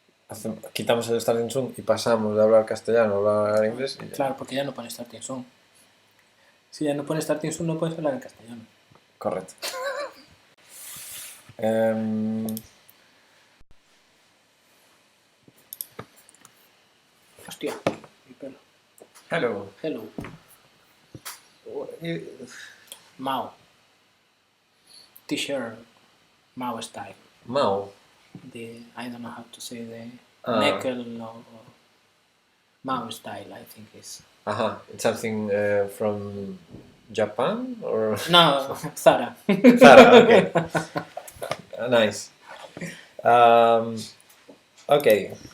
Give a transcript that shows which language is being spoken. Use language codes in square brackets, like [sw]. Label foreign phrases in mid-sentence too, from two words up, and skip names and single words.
[es] quitamos el Starting Soon y pasamos de hablar castellano a hablar inglés. Y ya. Claro, porque ya no pone Starting Soon. Si ya no pone Starting Soon, no puedes hablar en castellano. Correcto. Hostia, mi pelo. [en] Hello. Hello. Mao. T-shirt. Mao style. Mao. I don't know how to say the Ah. Neckel or Mao style, I think is. It's something from Japan or No, Zara. Zara. Okay. Nice. Okay.